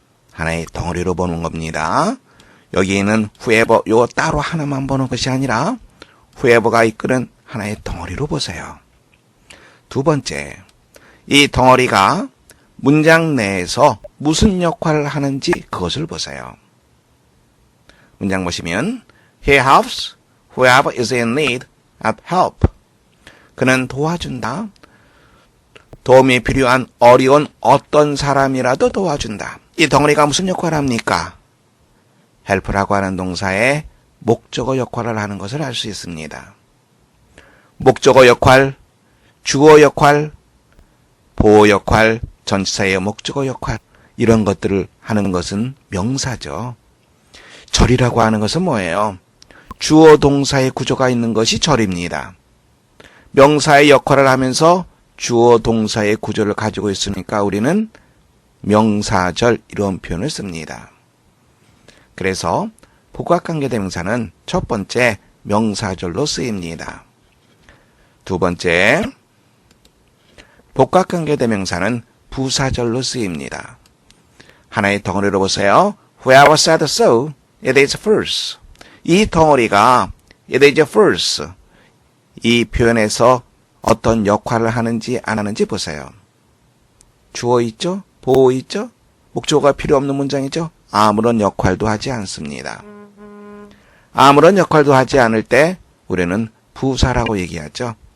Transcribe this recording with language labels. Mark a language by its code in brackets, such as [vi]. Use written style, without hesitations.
[ko] 하나의 덩어리로 보는 겁니다. 여기에는 whoever 요 따로 하나만 보는 것이 아니라 whoever가 이끄는 하나의 덩어리로 보세요. 두 번째, 이 덩어리가 문장 내에서 무슨 역할을 하는지 그것을 보세요. 문장 보시면 [en] He helps whoever is in need of help. [ko] 그는 도와준다. 도움이 필요한 어려운 어떤 사람이라도 도와준다. 이 덩어리가 무슨 역할을 합니까? help라고 하는 동사의 목적어 역할을 하는 것을 알 수 있습니다. 목적어 역할, 주어 역할, 보호 역할, 전치사의 목적어 역할, 이런 것들을 하는 것은 명사죠. 절이라고 하는 것은 뭐예요? 주어 동사의 구조가 있는 것이 절입니다. 명사의 역할을 하면서 주어 동사의 구조를 가지고 있으니까 우리는 명사절 이런 표현을 씁니다. 그래서 복합관계대명사는 첫 번째 명사절로 쓰입니다. 두 번째, 복합관계대명사는 부사절로 쓰입니다. 하나의 덩어리로 보세요. [en] Whoever said so, it is first. [ko] 이 덩어리가 [en] it is first. [ko] 이 표현에서 어떤 역할을 하는지 안 하는지 보세요. 주어 있죠? 보호 있죠? 목적어가 필요 없는 문장이죠? 아무런 역할도 하지 않습니다. 아무런 역할도 하지 않을 때 우리는 부사라고 얘기하죠.